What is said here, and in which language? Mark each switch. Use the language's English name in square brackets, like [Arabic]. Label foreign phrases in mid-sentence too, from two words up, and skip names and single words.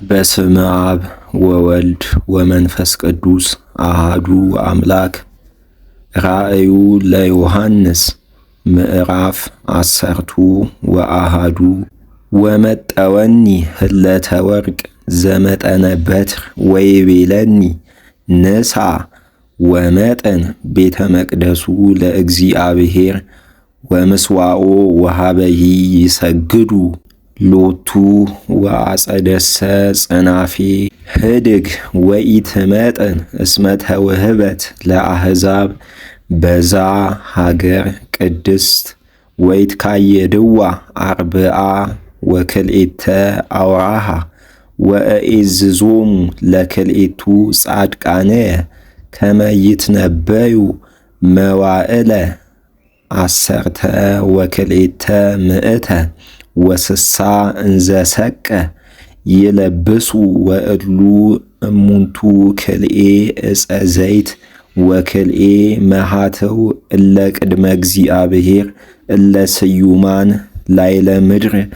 [Geez] በስመ አብ ወወልድ ወመንፈስ ቅዱስ አሃዱ አምላክ። ራእዩ ለዮሐንስ ምዕራፍ 10 ወመጠወኒ ህለተ ወርቅ ዘመጠነ በትር ወይቤለኒ ንሳ ወመጠን ቤተ መቅደሱ ለእግዚአብሔር ወምስዋኦ ወሃበሂ ይሰግዱ ሎቱ ወአጸደሰ ጽናፌ ህድግ ወኢትመጠን እስመ ተውህበት ለአሕዛብ በዛ ሀገር ቅድስት ወይትካየድዋ አርብዓ ወክልኤተ አውራሃ ወእኤዝዞሙ ለክልኤቱ ጻድቃነየ ከመ ይትነበዩ መዋዕለ 10 ወክልኤተ ምእተ ወስሳ እንዘ ሰቀ ይለብሱ ወእሉ እሙንቱ ክልኤ ዕፀ ዘይት ወክልኤ መሃተው እለ ቅድመ እግዚአብሔር እለ ስዩማን ላይለ ምድር